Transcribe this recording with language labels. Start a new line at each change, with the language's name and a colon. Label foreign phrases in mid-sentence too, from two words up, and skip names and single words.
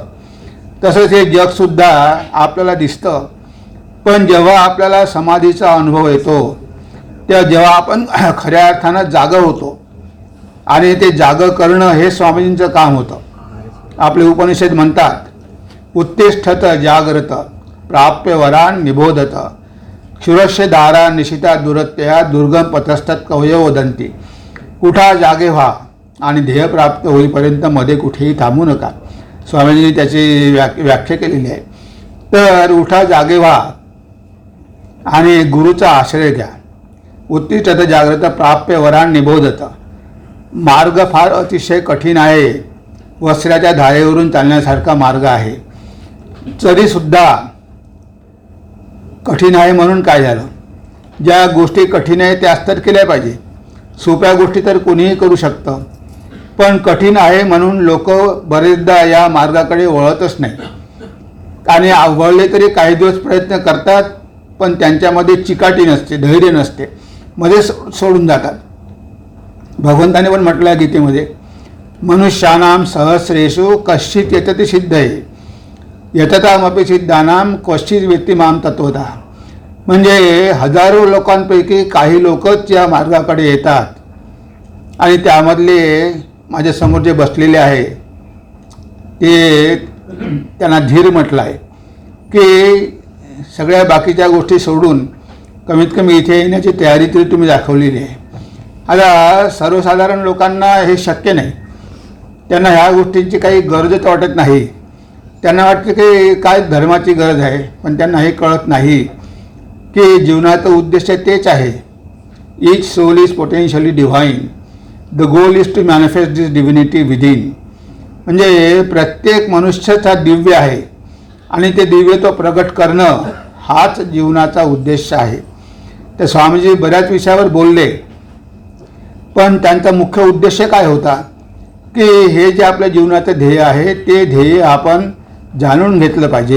Marathi: तसंच हे जगसुद्धा आपल्याला दिसतं, पण जेव्हा आपल्याला समाधीचा अनुभव येतो तेव्हा जेव्हा आपण खऱ्या अर्थानं जागं होतो, आणि ते जागं करणं हे स्वामीजींचं काम होतं. आपले उपनिषद म्हणतात,
Sanskrit: उत्तिष्ठत जागृत प्राप्य वरान निबोधत क्षुरस्य दारा निशिता दुरत्या दुर्गम पथस्थत कवयो वदंती.
Marathi: उठा जागे व्हा आणि ध्येय प्राप्त होईपर्यंत मध्ये कुठेही थांबू नका. स्वामीजींनी त्याची व्याख्या केलेली आहे. तर उठा जागे व्हा आणि गुरुचा आश्रय घ्या.
Sanskrit: उत्तिष्ठत जागृत प्राप्य वरान निबोधत.
Marathi: मार्ग फार अतिशय कठीण आहे, वस्त्राच्या धारेवरून चालण्यासारखा मार्ग आहे. तरीसुद्धा कठीण आहे म्हणून काय झालं, ज्या गोष्टी कठीण आहे त्याच तर केल्या पाहिजे. सोप्या गोष्टी तर कोणीही करू शकतं, पण कठीण आहे म्हणून लोक बरेचदा या मार्गाकडे वळतच नाही. आणि वळले तरी काही दिवस प्रयत्न करतात, पण त्यांच्यामध्ये चिकाटी नसते, धैर्य नसते, मध्ये सोडून जातात. भगवंताने पण म्हटलं आहे गीतेमध्ये,
Sanskrit: मनुष्यानाम सहस्रेषु कश्चित यतति सिद्धये यततामपि सिद्धानाम क्वचित वेत्ति माम तत्वतः.
Marathi: म्हणजे हजारो लोकांपैकी काही लोकच या मार्गाकडे येतात, आणि त्यामधले माझ्यासमोर जे बसलेले आहे ते त्यांना धीर म्हटलं आहे की सगळ्या बाकीच्या गोष्टी सोडून कमीत कमी इथे येण्याची तयारी तरी तुम्ही दाखवलेली आहे. आता सर्वसाधारण लोकांना हे शक्य नाही, त्यांना ह्या गोष्टींची काही गरजच वाटत नाही. त्यांना वाटतं की काय धर्माची गरज आहे, पण त्यांना हे कळत नाही की जीवनाचं उद्देश तेच आहे.
English: Each soul is potentially divine, the goal is to manifest this divinity within.
Marathi: म्हणजे प्रत्येक मनुष्यच हा दिव्य आहे, आणि ते दिव्यत्व प्रगट करणं हाच जीवनाचा उद्देश आहे. तर स्वामीजी बऱ्याच विषयावर बोलले, पण त्यांचा मुख्य उद्देश काय होता की हे जे आपल्या जीवनाचं ध्येय आहे ते ध्येय आपण जाणून घेतलं पाहिजे.